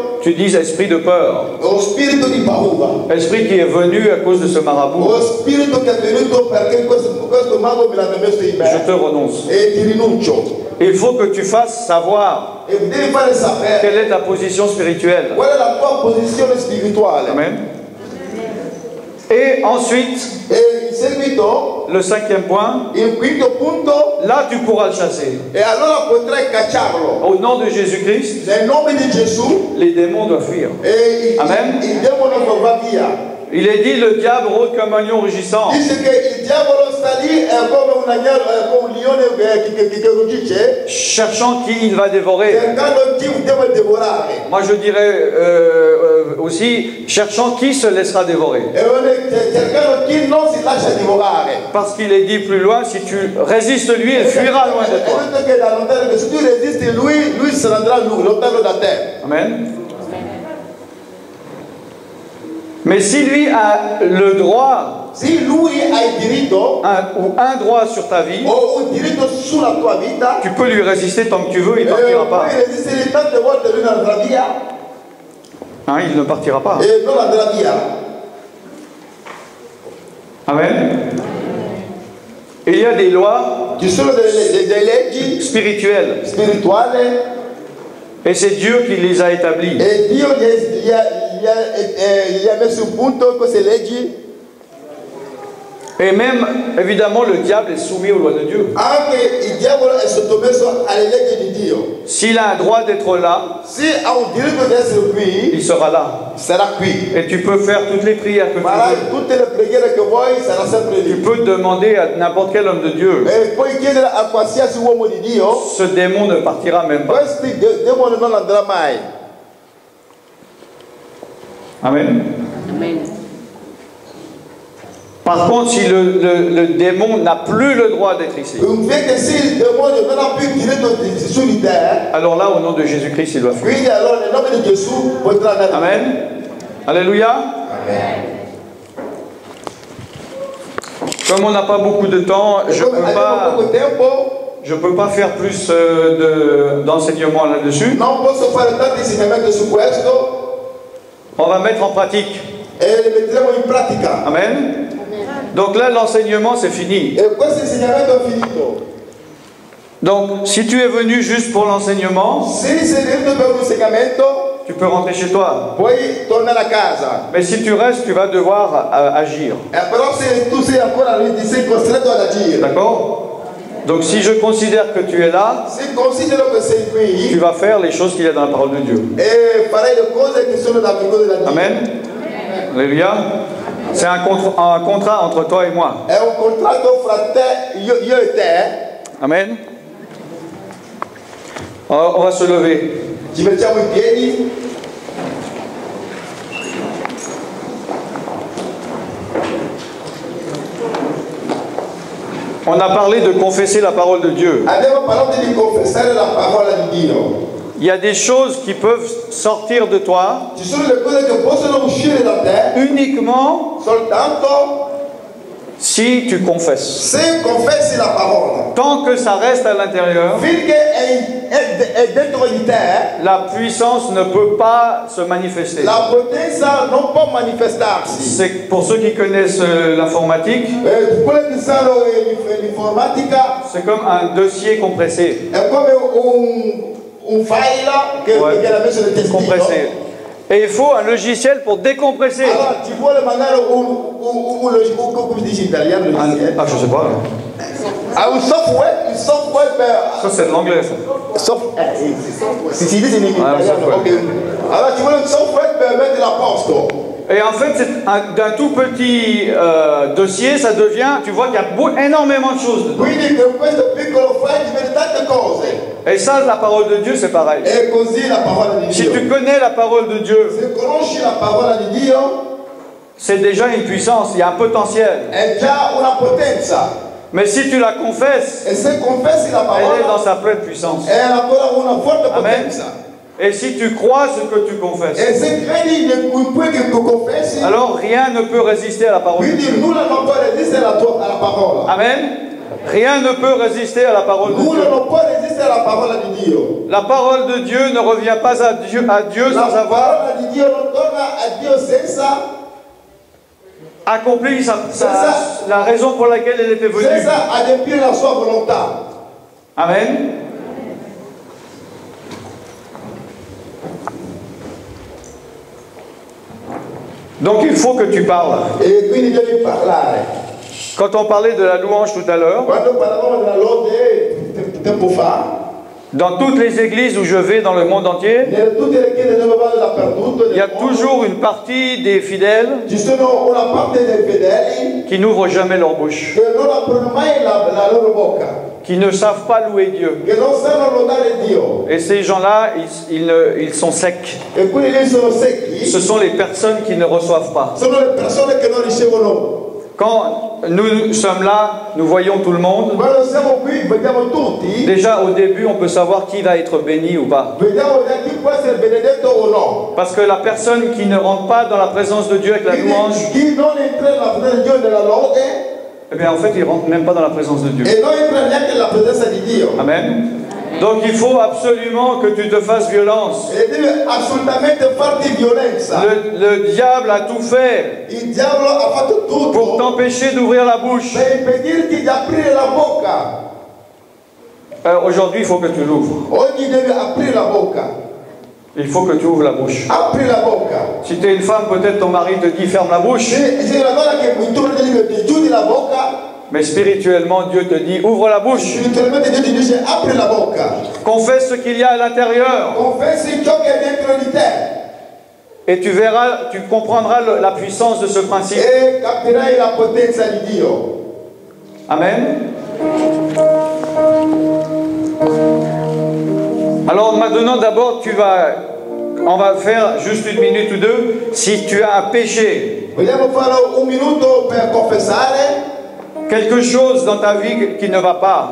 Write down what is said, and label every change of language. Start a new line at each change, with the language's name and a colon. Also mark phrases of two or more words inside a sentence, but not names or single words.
French: tu dis esprit de peur,
Italian: lo spirito di paura,
French: esprit qui est venu à cause de ce marabout,
Italian: lo spirito che è venuto perché questo mago me l'ha messo in
French: je me te renonce.
Italian: e ti rinuncio.
French: Il faut que tu fasses savoir
Italian: E devi fare sapere
French: quelle est ta position spirituelle.
Italian: qual è la tua posizione spirituale.
French: Amen. Et ensuite,
Italian: E in seguito,
French: le cinquième point,
Italian: il quinto punto,
French: là tu pourras le chasser.
Italian: e allora potrai cacciarlo.
French: Au nom de Jésus-Christ,
Italian: Nel nome di Gesù,
French: les démons doivent fuir.
Italian: e Amen. il demone va via.
French: Il est dit, le diable rôde comme un lion rugissant,
Italian: Dice che il diavolo sta lì come un agnello, come un leone che ruggisce,
French: cherchant qui il va dévorer.
Italian: cercando chi deve devorare.
French: Moi je dirais aussi, cherchant qui se laissera dévorer.
Italian: E cercando chi non si lascia divorare.
French: Parce qu'il est dit plus loin, si tu résistes lui, il fuira loin de toi.
Italian: È detto che da lontano, che se tu resisti lui se ne andrà lontano da te.
French: Amen. Mais si lui a le droit,
Italian: Se lui ha il diritto,
French: ou un droit sur ta vie,
Italian: o un diritto sulla tua vita,
French: tu peux lui résister tant que tu veux, il ne partira pas.
Italian: puoi resistere tante volte lui non andrà via,
French: Hein, il ne partira pas.
Italian: e non andrà via.
French: Amen. Et il y a des lois
Italian: Ci sono delle leggi
French: spirituelles,
Italian: spirituali
French: et c'est Dieu qui les a établies.
Italian: e Dio gli ha messo in punto queste leggi.
French: Et même, évidemment, le diable est soumis aux lois de Dieu.
Italian: Anche il diavolo è sottomesso alle leggi di Dio.
French: S'il a un droit d'être là,
Italian: Se ha un diritto di essere qui,
French: il sera là.
Italian: sarà qui.
French: Et tu peux faire toutes les prières que tu
Italian: Farai
French: veux.
Italian: tutte le preghiere che vuoi, sarà sempre
French: Tu
Italian: lì.
French: peux demander à n'importe quel homme de Dieu.
Italian: E puoi chiedere a qualsiasi uomo di Dio,
French: Ce démon ne partira même pas.
Italian: questi demoni non andrà mai.
French: Amen.
Italian: Amen.
French: Par contre, si le démon n'a plus le droit d'être ici,
Italian: Invece se il demonio non ha più il diritto su di te,
French: alors là, au nom de Jésus-Christ, il doit fuir.
Italian: quindi allora nel nome di Gesù potrà andare.
French: Amen. Alléluia.
Italian: Amen.
French: Comme on n'a pas beaucoup de temps,
Italian: E come abbiamo poco tempo,
French: je peux pas faire plus d'enseignement là-dessus.
Italian: non posso fare tanti insegnamenti su questo
French: On va mettre en pratique.
Italian: e li metteremo in pratica.
French: Amen. Donc là, l'enseignement, c'est fini.
Italian: E questo insegnamento è finito.
French: Donc, si tu es venu juste pour l'enseignement,
Italian: Se sei venuto per un insegnamento,
French: tu peux rentrer chez toi.
Italian: puoi tornare a casa.
French: Mais si tu restes, tu vas devoir agir.
Italian: Però se tu sei ancora lì, ti sei costretto ad agire.
French: D'accord? Donc, si je considère que tu es là,
Italian: Se considero che sei
French: tu
Italian: qui
French: vas faire les choses qu'il y a dans la parole de Dieu.
Italian: e farai le cose che sono da cose da Dio.
French: Amen. Alléluia. C'est un contrat entre toi et moi.
Italian: È un contratto fra te, io e te.
French: Amen. On va se lever.
Italian: Ci mettiamo in piedi.
French: On a parlé de confesser la parole de Dieu.
Italian: Abbiamo parlato di confessare la parola di Dio.
French: Il y a des choses qui peuvent sortir de toi
Italian: Ci sono le cose che possono uscire da te
French: uniquement
Italian: soltanto
French: si tu confesses.
Italian: se confessi la parola.
French: Tant que ça reste à l'intérieur,
Italian: Finché è dentro di te,
French: la puissance ne peut pas se manifester.
Italian: la potenza non può manifestarsi.
French: C'est pour ceux qui connaissent l'informatique,
Italian: Quelli che sanno l'informatica
French: c'est comme un dossier compressé.
Italian: è come un file che viene messo nel testino.
French: Compressé. Et il faut un logiciel pour décompresser.
Italian: Allora ci vuole magari come si dice in italiano?
French: Ah, je sais pas.
Italian: Un software per...
French: Ça, c'est de l'anglais, ça.
Italian: Si dice in italiano, software. ok. Allora ci vuole un software per mettere a posto.
French: Et en fait, d'un tout petit dossier, ça devient, tu vois qu'il y a énormément de choses dedans.
Italian: Quindi con questo piccolo file diventa tante cose.
French: Et ça, la parole de Dieu, c'est pareil.
Italian: E così la parola di
French: Si
Italian: Dio.
French: tu connais la parole de Dieu,
Italian: Se conosci la parola di Dio,
French: c'est déjà une puissance, il y a un potentiel.
Italian: è già una potenza.
French: Mais si tu la confesses,
Italian: E se confessi la
French: elle est dans
Italian: parola,
French: sa pleine puissance.
Italian: è ancora una forte Amen. potenza.
French: Et si tu crois ce que tu confesses,
Italian: E se credi in quel che tu confessi,
French: alors rien ne peut résister à la parole de
Italian: quindi
French: Dieu.
Italian: nulla non può resistere alla parola.
French: Amen. Rien ne peut résister à la parole de
Italian: Nulla
French: Dieu.
Italian: non può resistere alla parola di Dio.
French: La parole de Dieu ne revient pas à Dieu
Italian: La
French: sans avoir
Italian: parola di Dio non torna a Dio senza
French: accompli la raison pour laquelle elle était venue.
Italian: adempiere la sua volontà.
French: Amen. Donc il faut que tu parles.
Italian: E quindi devi parlare.
French: Quand on parlait de la louange tout à l'heure,
Italian: Quando parlavamo della lode tempo fa,
French: dans toutes les églises où je vais dans le monde entier,
Italian: nelle tutte le chiese dove vado dappertutto,
French: il y a toujours une partie des fidèles
Italian: ci sono una parte dei fedeli
French: qui n'ouvrent jamais leur bouche,
Italian: che non aprono mai la loro bocca,
French: qui ne savent pas louer Dieu.
Italian: che non sanno lodare Dio.
French: Et ces gens-là, ils sont secs.
Italian: E quelli lì sono secchi,
French: Ce sont les personnes qui ne reçoivent pas.
Italian: sono le persone che non ricevono.
French: Quand nous sommes là, nous voyons tout le monde.
Italian: Quando siamo qui vediamo tutti,
French: Déjà au début, on peut savoir qui va être béni ou pas.
Italian: vediamo chi può essere benedetto o no.
French: Parce que la personne qui ne rentre pas dans la présence de Dieu avec la louange,
Italian: Chi non entra nella presenza di Dio e nella lode,
French: eh bien en fait, il ne rentre même pas dans la présence de Dieu.
Italian: e non entra neanche nella presenza di Dio.
French: Amen. Donc il faut absolument que tu te fasses violence.
Italian: E devi assolutamente farti violenza.
French: Le diable a tout fait
Italian: Il diavolo ha fatto
French: pour
Italian: tutto
French: t'empêcher d'ouvrir la bouche.
Italian: per impedirti di aprire la bocca.
French: Aujourd'hui, il faut que tu l'ouvres.
Italian: Oggi devi aprire la bocca.
French: Il faut que tu ouvres la bouche.
Italian: Apri la bocca.
French: Si tu es une femme, peut-être ton mari te dit ferme la bouche.
Italian: Se una donna che tu ti chiudi la bocca,
French: Mais spirituellement, Dieu te dit ouvre la bouche.
Italian: spiritualmente Dio ti dice apri la bocca.
French: Confesse ce qu'il y a à l'intérieur.
Italian: Confessi ciò che è dentro di te.
French: Et tu verras, tu comprendras la puissance de ce principe.
Italian: E capirai la potenza di Dio.
French: Amen. Alors maintenant, d'abord, on va faire juste une minute ou deux. Si tu as un péché,
Italian: Vogliamo fare un minuto per confessare?
French: quelque chose dans ta vie qui ne va pas.